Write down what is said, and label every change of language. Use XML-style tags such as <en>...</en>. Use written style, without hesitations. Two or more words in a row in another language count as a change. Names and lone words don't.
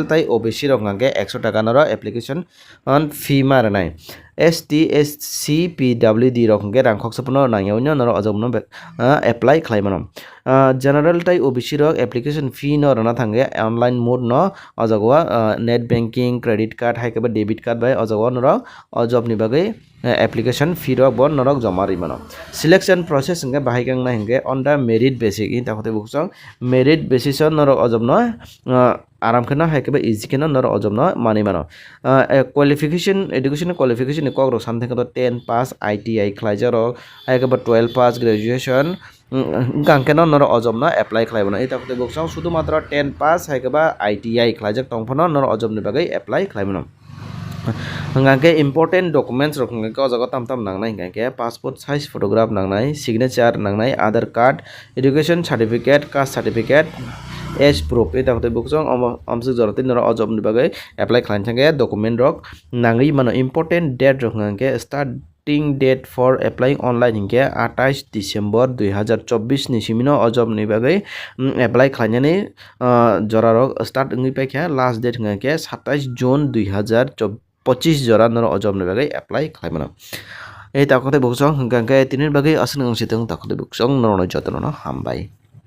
<trp>tai OBC rok ngake 100 টাকা noro</trp> <en>application fee</en> <trp>maranai ST SC PWD rok ngke rangkhok sapuno nangyawnyo noro ojobno apply khlaimano general tai OBC rok</trp> <en>application fee</en> <trp>no rona thange</trp> <en>online mode</en> <trp>no ojago</trp> <en>net banking credit card</en> <trp>haikeba</trp> <en>debit card</en> <trp>bai ojago noro ojob ni bagai</trp> <en>application fee</en> <trp>rok bon norok joma rimano</trp> <en>selection process</en> <trp>hingke bahaigang na hingke</trp> <en>on the merit basis</en> <trp>in takote buksong</trp> <en>merit basis</en> <trp>norok ojobno aram khena haikeba easy khena norok ojobno mani mano</trp> <en>qualification education qualification</en> <trp>ni kok rok samthing to</trp> <en>10 pass ITI</en> <trp>khlaijarok haikeba</trp> <en>12 pass graduation</en> <trp>gangkeno noro ojobno apply khlaibano eta kote buksong শুধুমাত্র 10 pass haikeba ITI khlaijak tongphono noro ojobni bagai apply khlaibano hingke</trp> <en>important documents</en> <trp>rok hingke o jaga tam tam nangnai hingke</trp> <en>passport size photograph</en> <trp>nangnai signature nangnai</trp> <en>aadhar card education certificate caste certificate age proof</en> <trp>eta kote buksong amsuk joroti noro ojobni bagai apply khlain thangke document rok nangui mano</trp> <en>important date</en> <trp>rok hingke</trp> <en>starting date for applying online</en> <trp>hingke 28 December 2024 ni simino ojob ni bagai apply khlainani jora rok start ngui paikha</trp> <en>last date</en> <trp>hingke 27 June 2025 jora noro ojob ni bagai apply khlaimano ei takote buksong hingke tinin bagai asung sitong takote buksong noro jotono hambai।</trp>